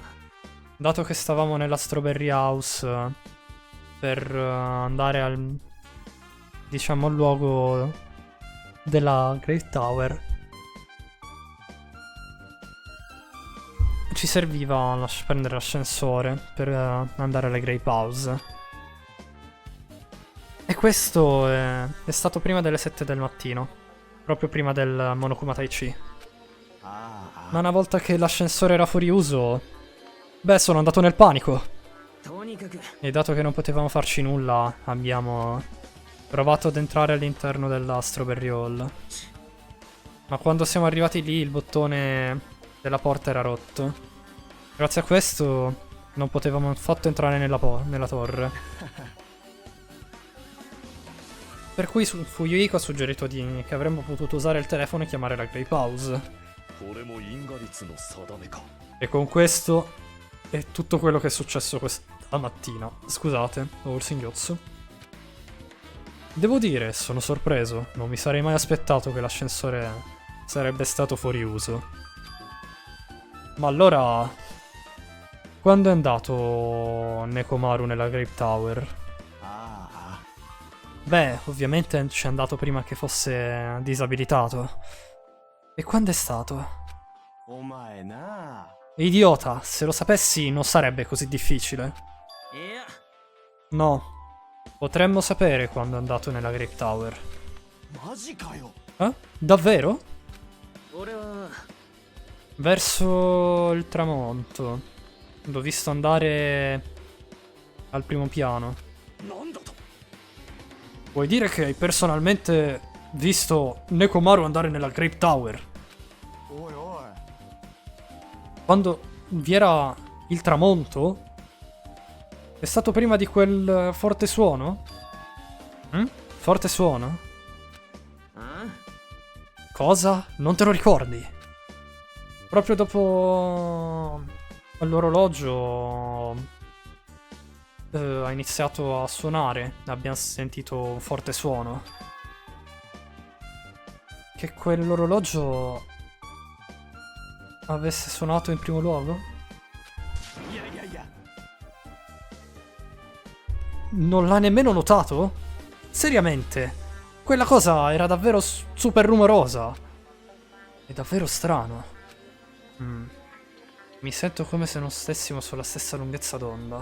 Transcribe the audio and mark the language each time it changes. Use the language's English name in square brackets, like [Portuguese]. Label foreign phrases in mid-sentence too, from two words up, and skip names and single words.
[Italian] Dato che stavamo nella Strawberry House per andare al, diciamo, al luogo della Great Tower, ci serviva prendere l'ascensore per andare alle Grape House. E questo è stato prima delle 7 del mattino. Proprio prima del Monokuma Taichi. Ma una volta che l'ascensore era fuori uso, beh, sono andato nel panico. [Japanese] とにかく [Italian] E dato che non potevamo farci nulla, abbiamo provato ad entrare all'interno della Strawberry Hall. Ma quando siamo arrivati lì, il bottone della porta era rotto. Grazie a questo non potevamo affatto entrare nella torre. Per cui Fuyuhiko ha suggerito che avremmo potuto usare il telefono e chiamare la Grey Pause. [Japanese] これも因果率の定めか [Italian] E con questo è tutto quello che è successo questa mattina. Scusate, ho il singhiozzo. Devo dire, sono sorpreso. Non mi sarei mai aspettato che l'ascensore sarebbe stato fuori uso. Ma allora, quando è andato Nekomaru nella Grape Tower? Beh, ovviamente ci è andato prima che fosse disabilitato. E quando è stato? [Japanese] お前な。 [Italian] Idiota, se lo sapessi non sarebbe così difficile. [Japanese] いや [Italian] No, potremmo sapere quando è andato nella Grape Tower. [Japanese] マジかよ。 [Italian] Eh? Davvero? [Japanese] 俺は [Italian] Verso il tramonto. L'ho visto andare al primo piano. [Japanese] なんだと [Italian] Vuoi dire che hai personalmente visto Nekomaru andare nella Grape Tower? [Japanese] おいおい。 [Italian] Quando vi era il tramonto? È stato prima di quel forte suono? Forte suono? あ Cosa? Non te lo ricordi? Proprio dopo l'orologio ha iniziato a suonare. Abbiamo sentito un forte suono. Che quell'orologio avesse suonato in primo luogo? [Japanese] いやいやいや。 [Italian] Non l'ha nemmeno notato? Seriamente? Quella cosa era davvero super rumorosa. È davvero strano. Mi sento come se non stessimo sulla stessa lunghezza d'onda.